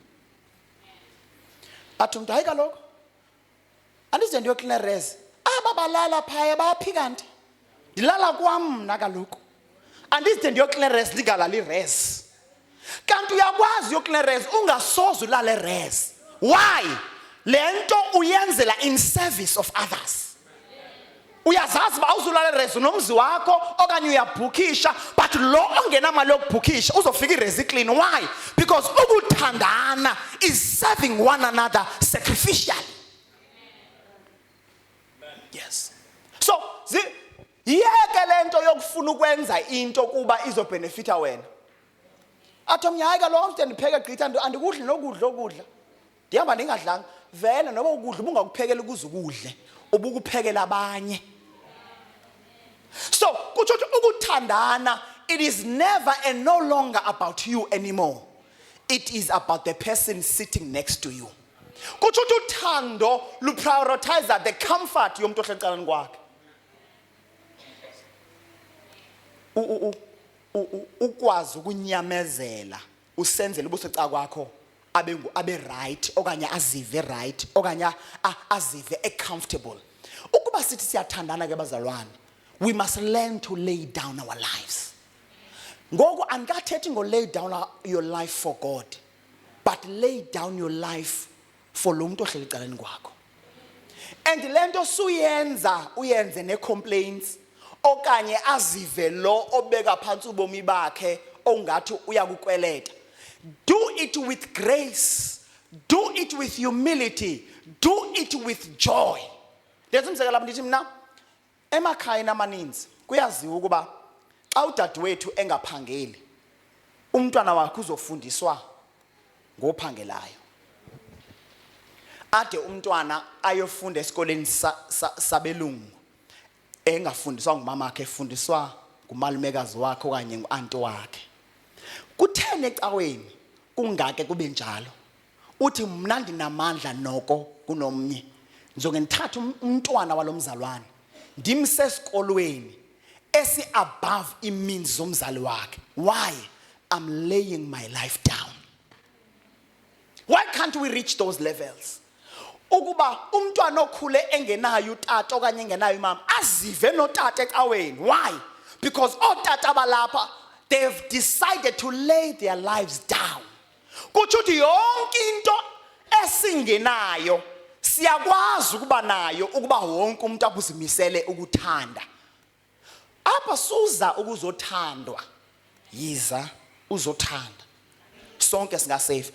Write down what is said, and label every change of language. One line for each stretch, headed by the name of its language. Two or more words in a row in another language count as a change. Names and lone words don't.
Xhosa: Athi umuntu hayi kaloku andize ndiyoklina res ababalala phaya bayaphika nti ndilala kwam mna kaloku andize ndiyoklina res ndingalali res. Kanti uyakwazi uyoklina res ungasoze ulale res.
English: Why?
Xhosa: Lento uyenzela
English: in service of others.
Xhosa: Uyazazi ba uzulala res nomzi wakho okanye uyabhukisha but lo ongena mali yokubhukisha uzofika iresi clean.
English: Why? Because ukuthandana is serving one another sacrificially. Yes.
Xhosa: So yeke lento yokufuna ukwenza into kuba izobenefita wena. Athi hayi kaloku ndipheka gqitha andikudli nokudla ndihamba ndingadlanga vele noba ukudla ubungakuphekela ukuze ukudle ubukuphekela abanye. So kutsho ukuthandana,
English: it is never and no longer about you anymore. It is about the person sitting next to you.
Xhosa: Kutsho uthando lu prioritize
English: the comfort
Xhosa: yomuntu ohlecaleni kwakhe. Ukwazi ukunyamezela usenzele ubuseca kwakho abe right okanye azive right okanye azive comfortable. Ukuba sithi siyathandana ke bazalwane,
English: we must learn to lay down our lives.
Xhosa: Ngoku andikathethi ngo
English: lay down your life for God, but lay down your life for
Xhosa: lo muntu ohleli ecaleni kwakho. And lento uyenze ne complaints okanye azive lo obeka phansi ubomi bakhe ongathi uyakukweleta.
English: Do it with grace, do it with humility, do it with joy.
Xhosa: Ndiyazimsekela ndithi mina emakhaya amaninzi kuyaziwa ukuba xa udadewethu engaphangeli umntwana wakhe uzofundiswa ngophangelayo. Ade umntwana ayofunda esikoleni sabelungu engafundiswa ngumama wakhe, efundiswa ngumalumekazi wakhe okanye nguanti wakhe. Kuthene ecaweni kungake kube njalo uthi mna ndinamandla noko kunomnye njonge ndithatha umntwana walomzalwane ndimse esikolweni esi above imeans zomzali wakhe.
English: Why? I'm laying my life down. Why can't we reach those levels?
Xhosa: Ukuba umntwana okhule engenayo utata okanye engenayo imama azive notata ecaweni.
English: Why? Because
Xhosa: otata abalapha
English: they've decided to lay their lives down.
Xhosa: Kutsho ukuthi yonke into esingenayo siyakwazi ukuba nayo ukuba wonke umuntu abuzimisele ukuthanda. Apha suza ukuzothandwa, yiza uzothanda. Sonke singasafe.